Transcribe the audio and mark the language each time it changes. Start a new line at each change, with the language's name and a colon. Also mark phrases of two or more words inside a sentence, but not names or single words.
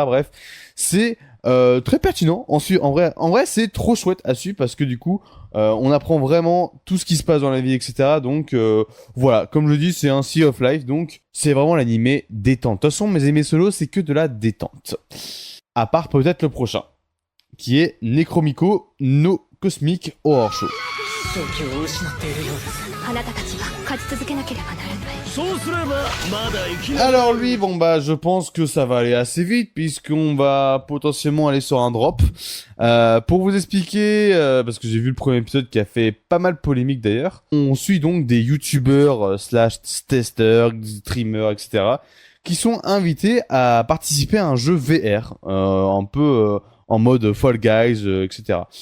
French: Bref, c'est très pertinent. En vrai, c'est trop chouette à suivre parce que du coup, on apprend vraiment tout ce qui se passe dans la vie, etc. Donc voilà, comme je le dis, c'est un Sea of Life, donc c'est vraiment l'animé détente. De toute façon, mes animés solo, c'est que de la détente. À part peut-être le prochain, qui est Necromico no Cosmic Horror Show.
Japanese: 正気を失っているようです。あなたたちは勝ち続けなければならない。そうすればまだ生きな
French: Alors lui, bon bah je pense que ça va aller assez vite puisqu'on va potentiellement aller sur un drop. Pour vous expliquer, parce que j'ai vu le premier épisode qui a fait pas mal polémique d'ailleurs, on suit donc des youtubeurs slash testeurs, streamers, etc. qui sont invités à participer à un jeu VR, un peu en mode Fall Guys, etc.